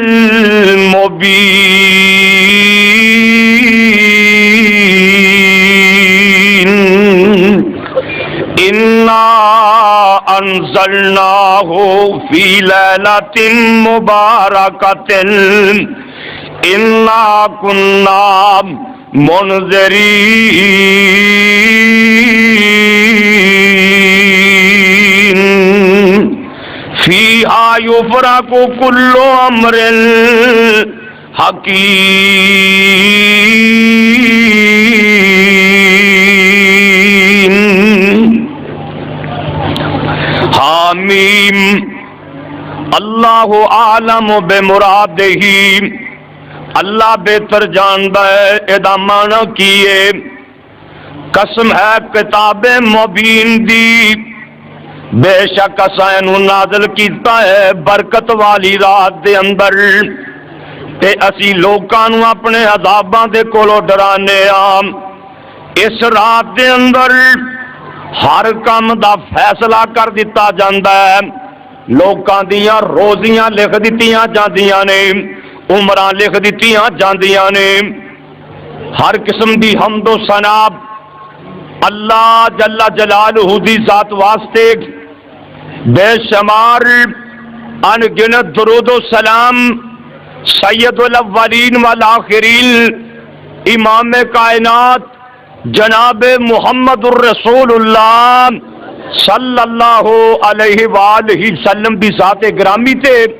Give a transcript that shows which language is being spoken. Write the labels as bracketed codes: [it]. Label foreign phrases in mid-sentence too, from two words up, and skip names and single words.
[ar] المبین انا انزلناہ فی لیلۃ مبارکۃ انا کنا منذرین فیہا یفرق کل امر حکیم حامیم اللہ اعلم بمرادہ [pa] اللہ بہتر جاندا ہے ادا معنی کیے قسم ہے کتاب مبین دی بے شک اساں اینو نازل کیتا ہے برکت والی رات دے اندر تے اسی لوکاں نو اپنے عذاباں دے کولوں ڈرانے ہاں اس رات دے اندر ہر کام دا فیصلہ کر دیتا جاندا ہے لوکاں دیاں روزیاں لکھ دتیاں جاندیاں نے عمراں لکھ دتیاں جاندیاں نے ہر قسم دی حمد و ثنا اللہ [ar] جل جلالہ [pa] دی ذات واسطے بے شمار ان گنت درود و سلام [ar] سید الاولین والآخرین [pa] امام کائنات جناب محمد الرسول اللہ [ar] صلی اللہ علیہ وآلہ وسلم [pa] دی ذات گرامی تے